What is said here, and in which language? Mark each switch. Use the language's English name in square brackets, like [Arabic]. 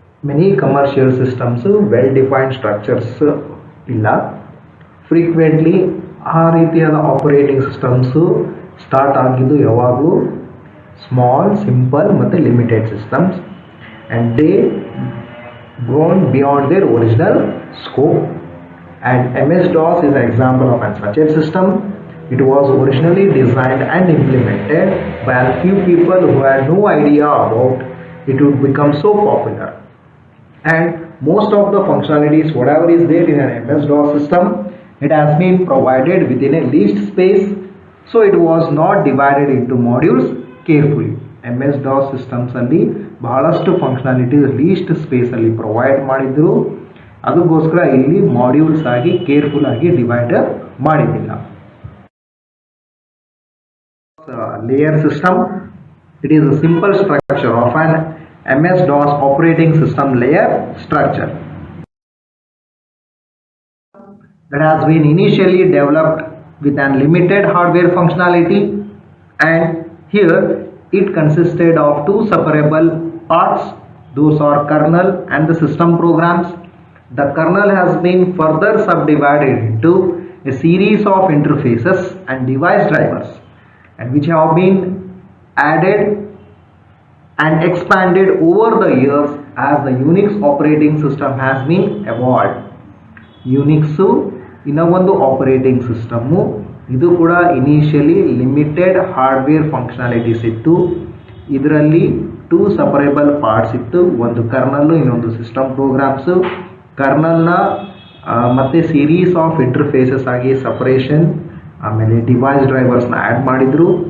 [English] Many commercial systems well defined structures ಇಲ್ಲ. [Kannada] Frequently ಆ ರೀತಿಯಾದ ಆಪರೇಟಿಂಗ್ ಸಿಸ್ಟಮ್ಸು ಸ್ಟಾರ್ಟ್ ಆಗಿದ್ದು ಯಾವಾಗಲೂ ಸ್ಮಾಲ್, ಸಿಂಪಲ್ ಮತ್ತು limited systems, [English] And they grown beyond their original scope. And MS-DOS is an example of such a system. It was originally designed and implemented by a few people who had no idea about it would become so popular. And most of the functionalities, whatever is there in an MS-DOS system, it has been provided within a least space So it was not divided into modules carefully. [Kannada] MS-DOS systems ಅಲ್ಲಿ ಬಹಳಷ್ಟು functionalities list space ಅಲ್ಲಿ provide ಮಾಡಿದ್ರು, ಅದಕ್ಕೋಸ್ಕರ ಇಲ್ಲಿ modules ಆಗಿ careful ಆಗಿ divide ಮಾಡಿದ್ದಿಲ್ಲ. [English] Layer system, it is a simple structure of an MS-DOS operating system layer structure that has been initially developed with an limited hardware functionality, and here it consisted of two separable parts. Those are kernel and the system programs. The kernel has been further subdivided into a series of interfaces and device drivers, and which have been added and expanded over the years as the Unix operating system has been evolved. [Kannada] Unix ಇನ್ನ ಒಂದು operating system, ಇದು ಕೂಡ initially limited hardware functionalities ಇತ್ತು. ಇದರಲ್ಲಿ two ಸಪರೇಬಲ್ parts ಇತ್ತು, ಒಂದು ಕರ್ನಲ್ಲು ಇನ್ನೊಂದು system programmes. ಕರ್ನಲ್ನ ಮತ್ತೆ ಸೀರೀಸ್ ಆಫ್ ಇಂಟರ್ಫೇಸಸ್ ಆಗಿ ಸಪರೇಷನ್, ಆಮೇಲೆ ಡಿವೈಸ್ ಡ್ರೈವರ್ಸ್ನ ಆ್ಯಡ್ ಮಾಡಿದರು.